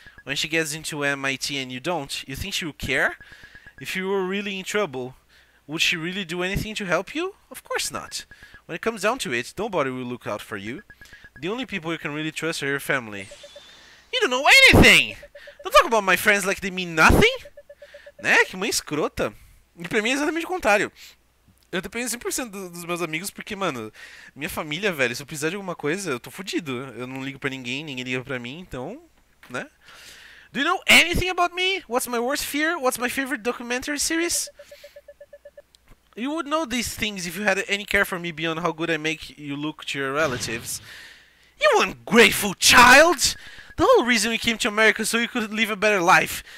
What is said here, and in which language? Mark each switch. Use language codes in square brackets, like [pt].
[en] When she gets into MIT and you don't, you think she will care? If you were really in trouble, would she really do anything to help you? Of course not. When it comes down to it, nobody will look out for you. The only people you can really trust are your family. You don't know anything! Don't talk about my friends like they mean nothing! [pt] Né? Que mãe escrota. E pra mim é exatamente o contrário. Eu dependo 100% dos meus amigos porque, mano, minha família, velho, se eu precisar de alguma coisa, eu tô fudido. Eu não ligo pra ninguém, ninguém liga pra mim, então, né? [en] Do you know anything about me? What's my worst fear? What's my favorite documentary series? You would know these things if you had any care for me beyond how good I make you look to your relatives. You ungrateful child! The whole reason we came to America so you could live a better life.